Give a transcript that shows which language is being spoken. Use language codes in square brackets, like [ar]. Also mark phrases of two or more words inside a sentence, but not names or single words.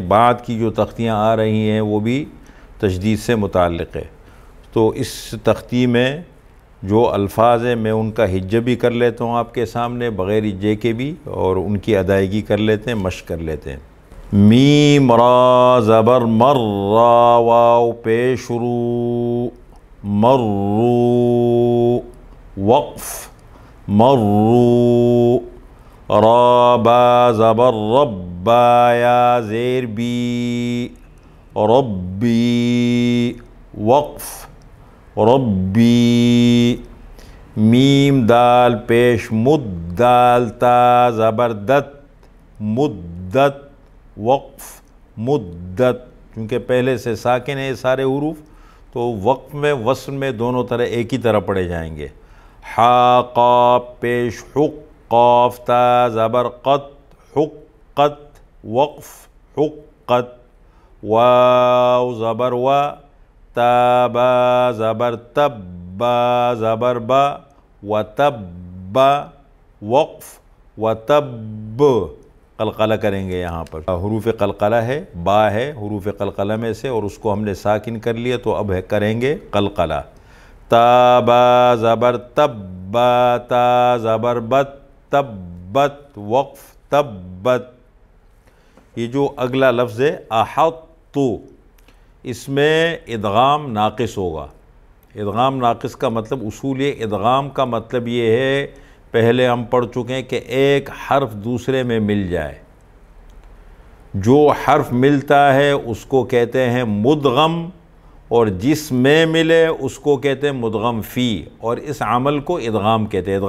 [ur] بعد کی جو تختیاں آ رہی ہیں وہ بھی تجدید سے متعلق ہے۔ تو اس تختی میں جو الفاظ ہیں میں ان کا ہجہ بھی کر لیتا ہوں آپ کے سامنے بغیر ہجے کے بھی، اور ان کی ادائیگی کر لیتے ہیں، مشق کر لیتے ہیں۔ میم را زبر مر، را واو پیش رو، مرو وقف، مرو، را با زبر رب، با یا زیر بی، ربی وقف، ربی، میم دال پیش مد، دال تا زبر دت، مدت وقف، مدت، کیونکہ پہلے سے ساکن ہے سارے حروف تو وقف میں وصل میں دونوں طرح ایک ہی طرح پڑھے جائیں گے۔ حا قاف پیش حق، قاف تا زبر قط، حقت وقف، حقت، واو زبر وا، تا با زبر تب، با زبر با، وتب وقف، وتب، قلقلہ کریں گے یہاں پر۔ حروف قلقلہ ہے، با ہے حروف قلقلہ میں سے، اور اس کو ہم نے ساکن کر لیا تو اب کریں گے قلقلہ۔ تا با زبر تب، با تا زبر بت، تبت وقف، تبت۔ یہ جو اگلا لفظ ہے احطو، اس میں ادغام ناقص ہوگا۔ ادغام ناقص کا مطلب اصول ہے، ادغام کا مطلب یہ ہے پہلے ہم پڑھ چکے ہیں کہ ایک حرف دوسرے میں مل جائے، جو حرف ملتا ہے اس کو کہتے ہیں مدغم، اور جس میں ملے اس کو کہتے ہیں مدغم فی، اور اس عمل کو ادغام کہتے ہیں۔